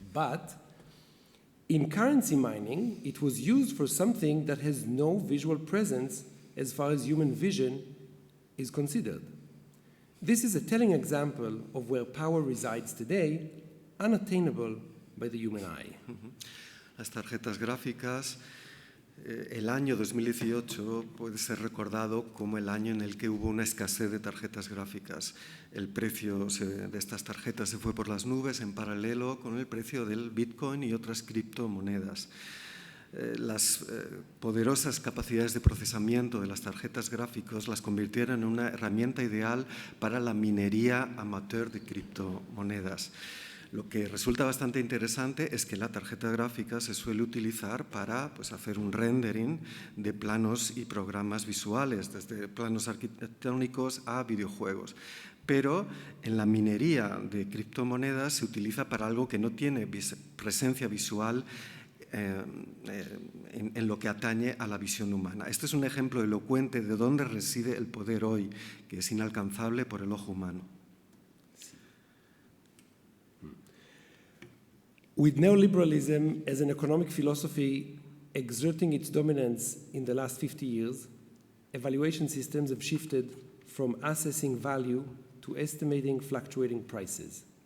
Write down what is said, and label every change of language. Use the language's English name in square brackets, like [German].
[English] But in currency mining, it was used for something that has no visual presence as far as human vision is considered. This is a telling example of where power resides today, unattainable by the human eye. [Spanish] Las tarjetas gráficas, el año 2018 puede ser recordado como el año en el que hubo una escasez de tarjetas gráficas. El precio de estas tarjetas se fue por las nubes en paralelo con el precio del Bitcoin y otras criptomonedas. Las poderosas capacidades de procesamiento de las tarjetas gráficas las convirtieron en una herramienta ideal para la minería amateur de criptomonedas. Lo que resulta bastante interesante es que la tarjeta gráfica se suele utilizar para hacer un rendering de planos y programas visuales, desde planos arquitectónicos a videojuegos. Pero en la minería de criptomonedas se utiliza para algo que no tiene presencia visual en lo que atañe a la visión humana. Este es un ejemplo elocuente de dónde reside el poder hoy, que es inalcanzable por el ojo humano. [English] With neoliberalism as an economic philosophy exerting its dominance in the last 50 years, evaluation systems have shifted from assessing value to estimating fluctuating prices.